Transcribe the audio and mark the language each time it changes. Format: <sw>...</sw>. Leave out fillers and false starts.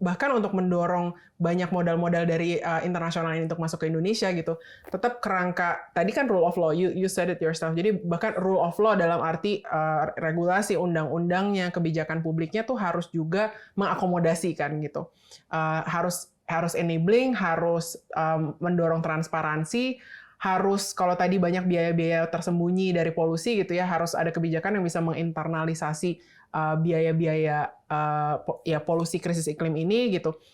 <id>Bahkan untuk mendorong banyak modal-modal dari internasional ini untuk masuk ke Indonesia gitu. Tetap kerangka, tadi kan</id> <en>rule of law, you said it yourself.</en> <id>Jadi bahkan rule of law dalam arti regulasi undang-undangnya, kebijakan publiknya tuh harus juga mengakomodasi kan gitu. Harus enabling, harus mendorong transparansi, harus kalau tadi banyak biaya-biaya tersembunyi dari polusi gitu ya, harus ada kebijakan yang bisa menginternalisasi biaya-biaya polusi krisis iklim ini gitu.</id>